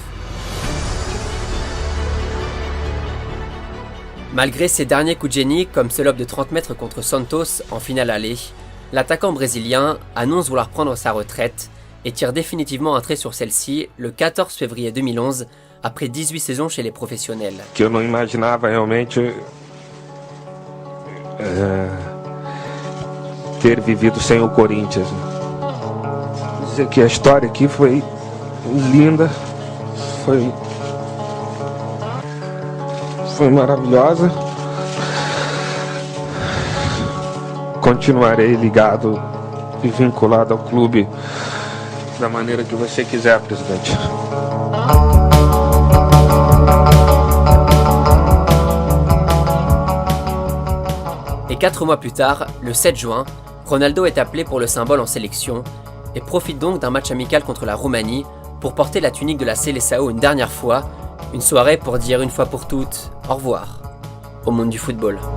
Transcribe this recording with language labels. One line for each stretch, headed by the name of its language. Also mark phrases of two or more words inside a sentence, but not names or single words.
French: Malgré ses derniers coups de génie, comme ce lob de 30 mètres contre Santos en finale aller, l'attaquant brésilien annonce vouloir prendre sa retraite et tire définitivement un trait sur celle-ci le 14 février 2011, après 18 saisons chez les professionnels.
Portuguese: Que eu não imaginava realmente ter vivido sem o Corinthians. Dizer que a história aqui foi linda, foi maravilhosa. Continuarei ligado e vinculado ao clube da maneira que você quiser, presidente.
French: Et 4 mois plus tard, le 7 juin, Ronaldo est appelé pour le symbole en sélection et profite donc d'un match amical contre la Roumanie pour porter la tunique de la Seleção une dernière fois, une soirée pour dire une fois pour toutes au revoir au monde du football.